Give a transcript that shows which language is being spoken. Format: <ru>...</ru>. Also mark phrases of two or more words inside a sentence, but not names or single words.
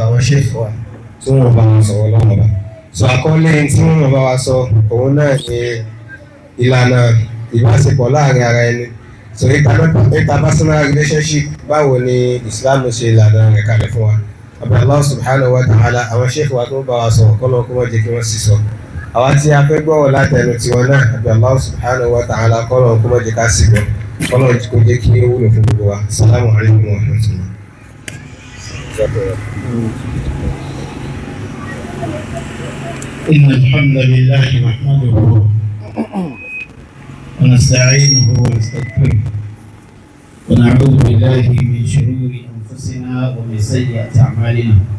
<yo>àwọn Shaykh wa tí wọ́n bá wọn sọ̀rọ̀ lọ́wọ́ bá sọ àkọlé tí wọ́n bá wa sọ òun náà ní ìlànà ìbáṣepọ̀ láàrin ara ẹni so</yo> <en>interpersonal relationship</en> <yo>báwo ni Islam ṣe ìlànà rẹ̀ kalẹ̀ fún wa. Àbí</yo> <ar>الله سبحانه وتعالى</ar> <yo>àwọn Shaykh wa tó bá wa sọ̀rọ̀ kọ́nà kó wọ́n jẹ́ kí wọ́n sì sọ àwa tí a fẹ́ gbọ́wọ́ látẹnu tiwọn náà àbí</yo> <ar>الله سبحانه وتعالى</ar> <yo>kọ́nà kó wọ́n jẹ́ ká sì gbọ́. Ọlọ́run kò jẹ́ kí ó wúlò fún gbogbo wa.</yo> <ar>السلام عليكم ورحمة الله. إن الحمد لله نحمده ونستعينه ونستغفره ونعوذ بالله من شرور أنفسنا ومن سيئات أعمالنا.</ar>